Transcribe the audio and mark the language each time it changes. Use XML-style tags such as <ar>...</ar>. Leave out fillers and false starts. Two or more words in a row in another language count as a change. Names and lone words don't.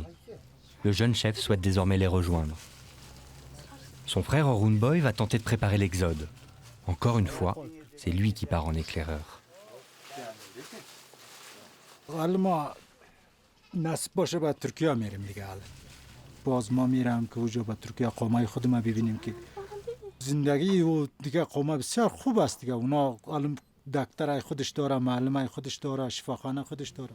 <fr>Le jeune chef souhaite désormais les rejoindre. Son frère Orhun Boy va tenter de préparer l'exode. Encore une fois, c'est lui qui part en éclaireur.</fr> <fa>حالا ما نصب باشه با ترکیه میریم دیگه. حالا باز ما میرم که اونجا با ترکیه قومای خودمون ببینیم که زندگی و دیگه قوم بسیار خوب است دیگه. اونا حالا دکترای خودش داره، معلمای خودش داره، شفاخانه خودش داره.</fa>